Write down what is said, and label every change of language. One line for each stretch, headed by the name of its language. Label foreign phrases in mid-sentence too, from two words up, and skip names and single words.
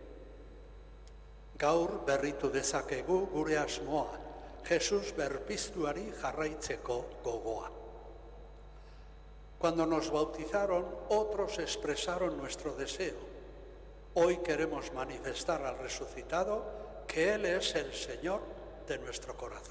Basque: Gaur berritu dezakegu gure asmoa, Jesus berpiztuari jarraitzeko gogoa.
Spanish: Cuando nos bautizaron, otros expresaron nuestro deseo. Hoy queremos manifestar al resucitado que Él es el Señor de nuestro corazón.